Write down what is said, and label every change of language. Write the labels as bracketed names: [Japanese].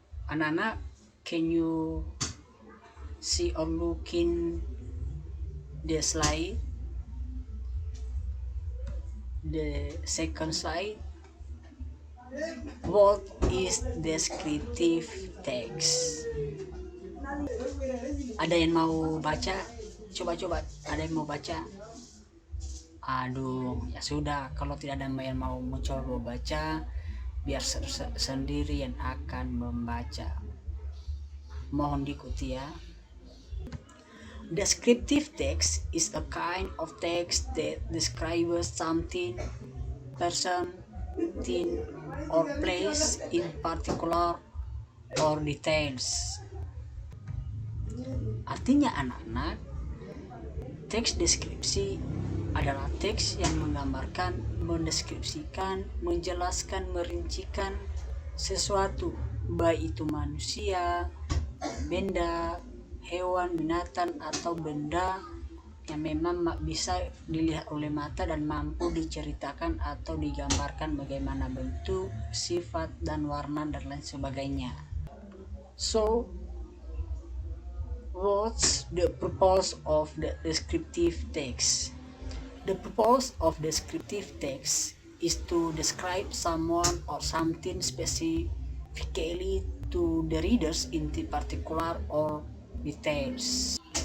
[Indonesian] Anak-anak, [English] can you see or look in the slide? The second slide. What is descriptive text? [Indonesian] Ada yang mau baca? Coba-coba, ada yang mau baca? Aduh, ya sudah, kalau tidak ada yang mau mencoba baca, biar sendiri yang akan membaca. Mohon diikuti ya. [English] Descriptive text is a kind of text that describes something, person, thing, or place in particular or details. [Indonesian] Artinya anak-anak, teks deskripsi adalah teks yang menggambarkan, mendeskripsikan, menjelaskan, merincikan sesuatu, baik itu manusia, benda, hewan, binatang, atau benda yang memang bisa dilihat oleh mata dan mampu diceritakan atau digambarkan bagaimana bentuk, sifat, dan warna, dan lain sebagainya. [English] So, what's the purpose of the descriptive text? The purpose of descriptive text is to describe someone or something specifically to the readers in the particular or details.